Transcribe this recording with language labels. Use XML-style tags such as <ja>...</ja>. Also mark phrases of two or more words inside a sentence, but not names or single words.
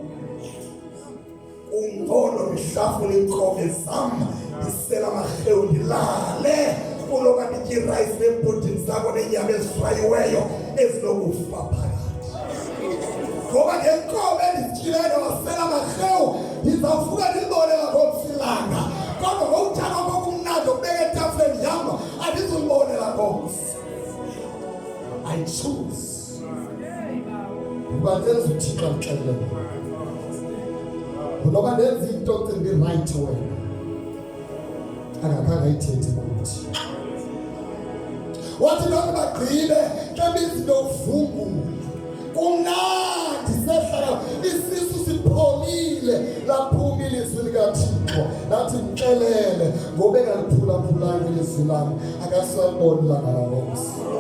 <xh>ungcono ngihlafuna inkobe zami isela amahewu ndilale kuloka ndithi rice neebhotini zakho nenyama ezifrayiweyo ezinokufa phakathi ngoba ngenkobe endizityileyo wasela amahewu ndizawufuka ndilibone ngomsilanga kodwa ngokutshana kokumnandi okubeka etafuleni yam andizulibonela ngomsi.</xh> <en>I choose</en> <xh>ukuba ndenza uThixo amxelele ngoba ndenza into ocinga i-right wena angakhange ayithethe kuthi wathi lokhu bagqile ngebizinto uvungule kumnandi sehlala isisu sipholile laphuma ilizwi likaThixo lathi mxelele ngoba engaliphulaphulanga ilizwi lami akasaliboni ilanga lalomsi.</xh>